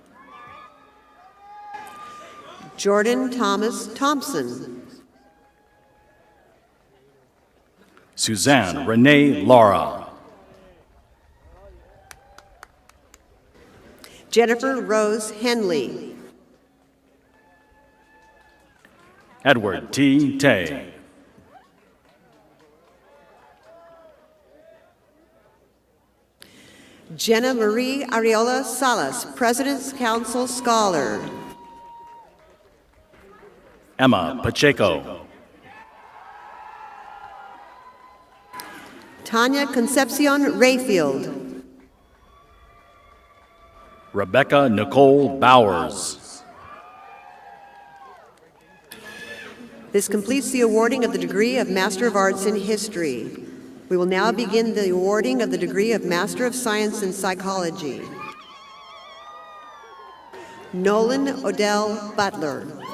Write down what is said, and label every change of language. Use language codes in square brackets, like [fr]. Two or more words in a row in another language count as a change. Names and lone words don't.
[en] Jordan Thomas Thompson. Suzanne Renee Lara. Jennifer Rose Henley. Edward T. Tay. Jenna Marie Ariola Salas, President's Council Scholar. Emma Pacheco. Tanya Concepcion Rayfield. Rebecca Nicole Bowers. This completes the awarding of the degree of Master of Arts in History. We will now begin the awarding of the degree of Master of Science in Psychology. Nolan Odell Butler.